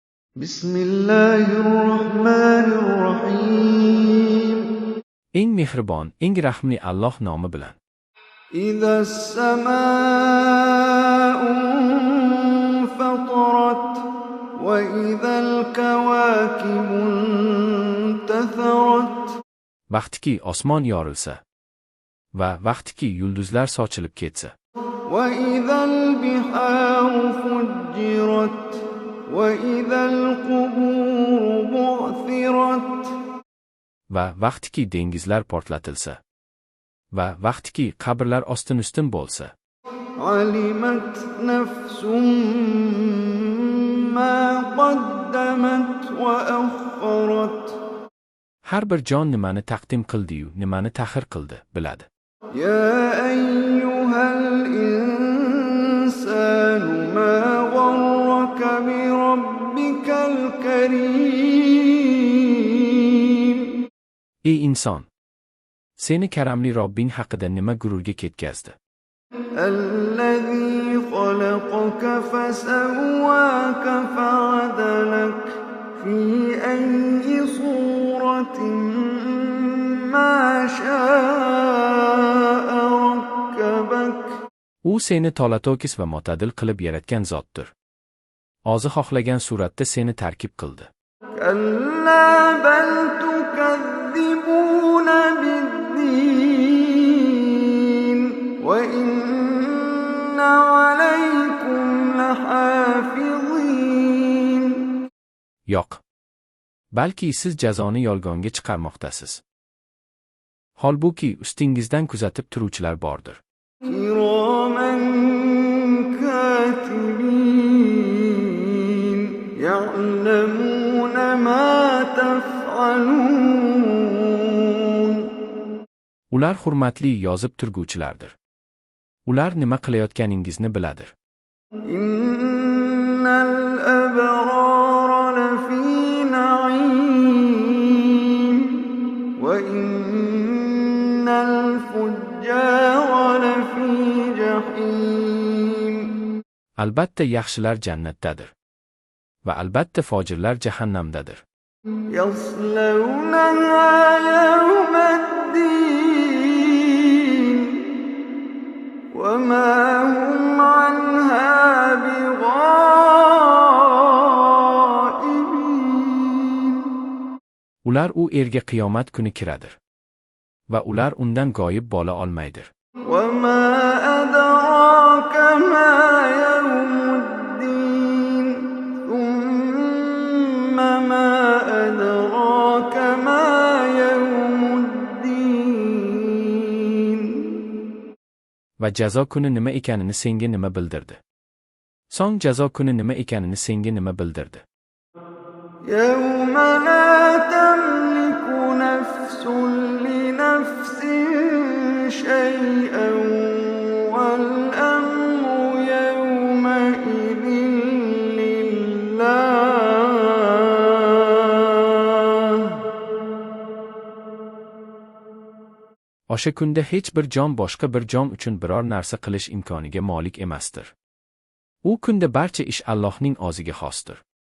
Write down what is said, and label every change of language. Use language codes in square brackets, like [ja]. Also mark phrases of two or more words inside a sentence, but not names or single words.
[ar] Bismillahirrahmanirrahim. [uz] Eng mehribon, eng rahmli Alloh nomi bilan. [ar] إذا السماء انفطرت وإذا الكواكب انتثرت [uz] Vaqtiki osmon yorilsa va vaqtiki yulduzlar sochilib ketsa [ar] وإذا البحار فجرت وإذا القبور بعثرت [uz] va vaqtiki dengizlar portlatilsa va vaqtiki qabrlar ostin-ustin bo'lsa [ar] علمت نفس ما قدمت وأخرت [uz] har bir jon nimani taqdim qildi-yu, nimani ta'xir qildi, biladi. [ar] يا أيها الإنسان ما غرك بربك الكريم [uz] Ey inson, seni karamli Robbing haqida nima gururga ketkazdi? [ar] الذي خلقك فسواك فعدلك في أي صورة ما شاء ركبك [uz] U seni tola-to'kis va mo'tadil qilib yaratgan zotdir. O'zi xohlagan suratda seni tarkib qildi. [ar] كلا بل تكذبون بالدين وإن عليكم لحافظين [uz] Yo'q. Balki siz jazoni yolg'onga chiqarmoqdasiz. Holbuki ustingizdan kuzatib turuvchilar bordir. [ar] كراما كاتبين يعلمون ما تفعلون [uz] Ular hurmatli yozib turguvchilardir. Ular nima qilayotganingizni biladir. [ar] إن الأبرار لفي نعيم وإن الفجار لفي جحيم [uz] Albatta yaxshilar jannatdadir va albatta fojirlar jahannamdadir. [ar] يصلونها يوم الدين وما هم عنها بغائبين [uz] Ular u erga qiyomat kuni kiradir va ular undan g'oyib bo'la olmaydir. [ar] وما أدراك ما يوم الدين ثم ما أدراك ما يوم الدين [uz] Va jazo kuni nima ekanini senga nima bildirdi? So'ng jazo kuni nima ekanini senga nima bildirdi? [ar] يوم لا تملك نفس لنفس شيئا والأمر يومئذ لله [uz] O'sha kunda hech bir jon boshqa bir jon uchun biror narsa qilish imkoniga molik emasdir. U kunda barcha ish Allohning o'ziga xosdir.